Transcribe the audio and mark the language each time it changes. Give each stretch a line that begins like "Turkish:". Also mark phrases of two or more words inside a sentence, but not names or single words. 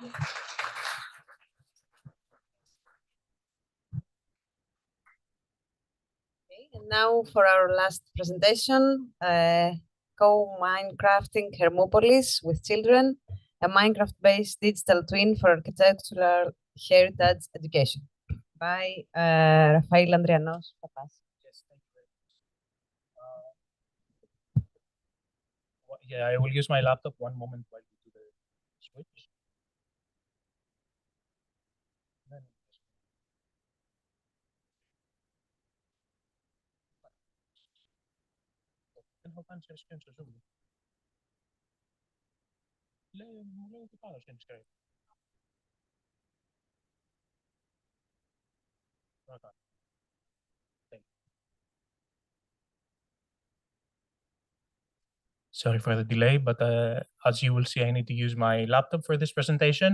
English: Okay, and now for our last presentation, co-Minecrafting Hermopolis with children, a Minecraft-based digital twin for architectural heritage education. By Rafael Andrianos Papas. Yes, thank you very much. Yeah, I will use my laptop one moment while we do switch.
Greek: Then δεν έχω κάνει
English: share screen
Greek: στο Zoom. Μου λέει ότι κάνω
English: share screen. Sorry for the delay, but as you will see, I need to use my laptop for this presentation.